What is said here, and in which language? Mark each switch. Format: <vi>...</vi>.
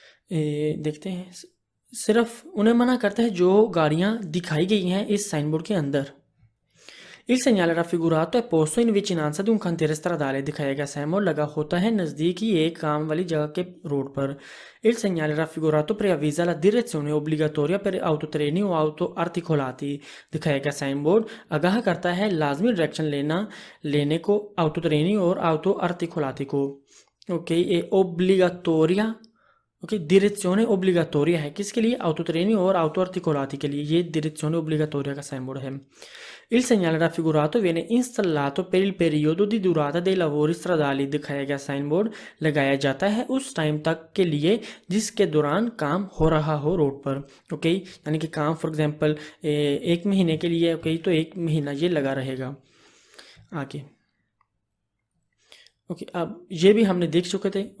<hi>देखते हैं, सिर्फ उन्हें मना करता है जो गाड़ियां दिखाई गई हैं इस साइन बोर्ड के अंदर।</hi> <it>Il segnale raffigurato è posto in vicinanza di un cantiere stradale।</it> <hi>दिखाया गया साइन लगा होता है नज़दीक ही एक काम वाली जगह के रोड पर।</hi> <it>Il segnale raffigurato preavvisa la direzione obbligatoria per autotreni o autoarticolati।</it> <hi>दिखाया गया साइन बोर्ड आगाह करता है लाजमी डायरेक्शन लेने को autotreni और autoarticolati को। ओके ये ओब्लिगाटोरिया</hi> <it>direzione obbligatoria</it> <hi>है किसके लिए, autotreni और autoarticolati के लिए। ये</hi> <it>direzione obbligatoria</it> <hi>का साइन बोर्ड है।</hi> <it>Il segnale raffigurato viene installato per il periodo di durata dei lavori stradali।</it> <hi>दिखाया गया साइन बोर्ड लगाया जाता है उस टाइम तक के लिए जिसके दौरान काम हो रहा हो रोड पर। ओके यानी कि काम फॉर एग्जांपल 1 महीने के लिए तो 1 महीना ये लगा रहेगा। आगे अब ये भी हमने देख चुके थे।</hi>